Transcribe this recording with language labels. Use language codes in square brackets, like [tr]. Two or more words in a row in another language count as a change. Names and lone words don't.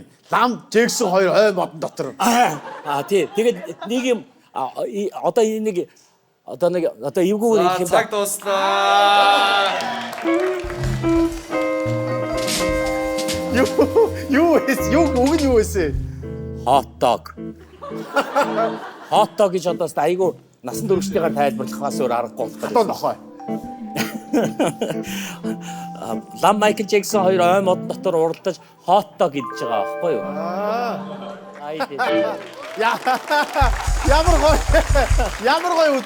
[mn] Лам Джексон хоёр модон дотор. Тий. Тэгээд нэг юм одоо нэг эвгүй За, цаг дуслаа. Юу үг нь юу вэ? [en] Hot dog. Hot dog [mn] гэж одоо айгүй насан туршидгаар тайлбарлахаас өөр аргагүй болох. Одоо нохой. Лам Майкл Джексон хоёр ой мод дотор уралдаж [en] hot dog [mn] гэж байгаа байхгүй юу? Ямар гоё үзүүлбэр вэ?